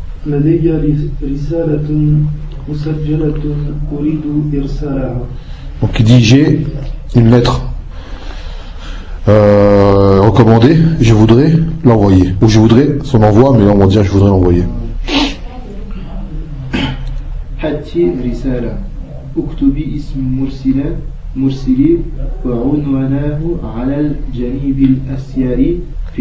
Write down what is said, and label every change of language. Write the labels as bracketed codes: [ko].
[ar] لدي رسالة مسجلة أريد إرسالها. [fr] Donc il dit j'ai une lettre recommandée, je voudrais l'envoyer. Ou je voudrais son envoi, mais là on va dire je voudrais l'envoyer. [ar] حتي رسالة اكتبي اسم مرسلي وعنوانه على الجانب الأسياري في